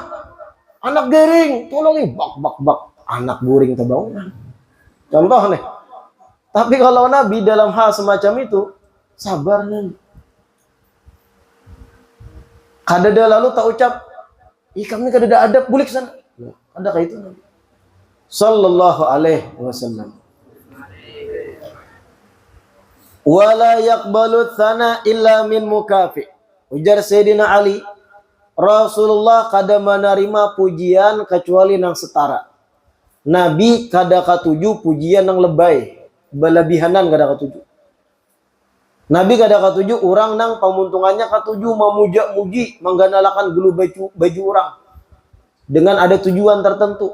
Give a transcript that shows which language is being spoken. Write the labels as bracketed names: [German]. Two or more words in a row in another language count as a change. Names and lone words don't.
[Banjar] Anak gering, tolongin. Bak. Anak guring terbangun. Contoh nih. Tapi kalau Nabi dalam hal semacam itu, sabar nih. Kadada lalu tak ucap, kami kadada adab, boleh ke sana. Ada kayak itu Nabi. [Arabic] صلى الله عليه وسلم ولا يقبل الثناء إلا من مكافئ. [Banjar] Ujar Sayyidina Ali, Rasulullah kada menerima pujian kecuali nang setara. Nabi kada katuju pujian nang lebay, belebihanan kada katuju. Nabi kada katuju orang nang pemuntungannya katuju memuja-muji, mengganalakan gelu baju orang dengan ada tujuan tertentu.